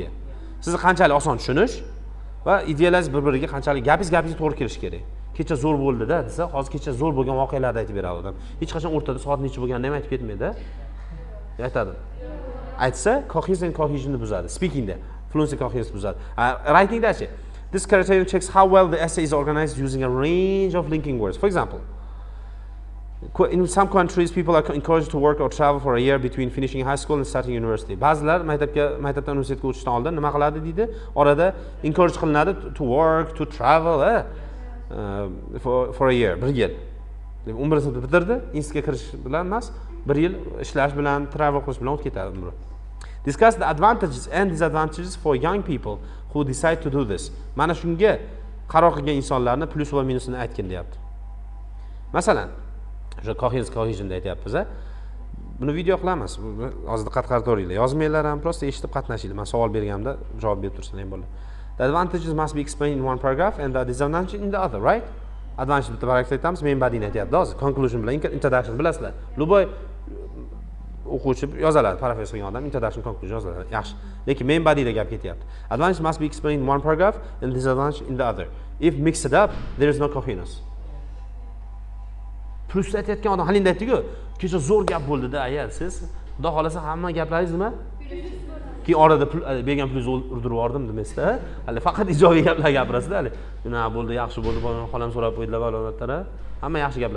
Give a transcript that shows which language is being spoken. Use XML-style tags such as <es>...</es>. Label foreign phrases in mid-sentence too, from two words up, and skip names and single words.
<uz>Sizni qanchalik oson tushunish va ideyalar bir-biriga qanchalik gapingiz to'g'ri kelishi kerak. Kecha zo'r bo'ldi-da desa, hozir kecha zo'r bo'lgan voqealarni aytib beradi odam. Hech qachon o'rtada soat necha bo'lganini ham aytib ketmaydi. Aytadi. Aytsa, cohesionni buzadi. Speakingda</uz> <en>fluency cohesion</en> <uz>buzadi. Writingda-chi?</uz> <en>This criterion checks how well the essay is organized using a range of linking words. For example, in some countries, people are encouraged to work or travel for a year between finishing high school and starting university.</en> <uz>Ba'zilar maktabdan universitetga o'tishdan oldin nima qiladi deydi?</uz> <en>Orada encourage qilinadi to work, to travel for a year, 1 yil.</en> <uz>11 sinfni bitirdi, institutga kirish bilan emas, 1 yil ishlash bilan, travel qilish bilan o'tib ketadi umri.</uz> <en>Discuss the advantages and disadvantages for young people who decide to do this.</en> <uz>Mana shunga qaror qilgan insonlarni plus va minusini aytgin deyapti. Masalan, o'sha cohesion aytyapmiz. Buni video qilamiz. Hozir diqqat qaratoringlar. Yozmanglar ham, prosta eshitib qatnashinglar. Men savol berganimda javob berib tursangiz ham bo'ladi.</uz> <en>The advantages must be explained in one paragraph and the disadvantages in the other, right?</en> <uz>Advantage bitta paragrafda aytamiz, main bodyni aytyapti. Hozir conclusion bilan introduction bilasizlar. Luboy o'quvchi yozaladi, paraphrase qilgan odam</uz> <en>introduction conclusion</en> <uz>yozadi. Yaxshi. Lekin main bodyda gap ketyapti.</uz> <en>Advantage must be explained in one paragraph and disadvantage in the other. If mixed it up, there is no coherence.</en> <uz>Plus aytayotgan odam halinda aytdi-ku, kecha zo'r gap bo'ldi-da, ayol siz. Xudo xolasa hamma gaplaringiz nima? Keyin orada bergan plus urdirib yubordim demaysiz-da. Hali faqat ijobiy gaplar gapirasiz-da hali. Nima bo'ldi, yaxshi bo'ldi, xolam so'rab qo'ydilar va ulardan hamma yaxshi gaplar.</uz>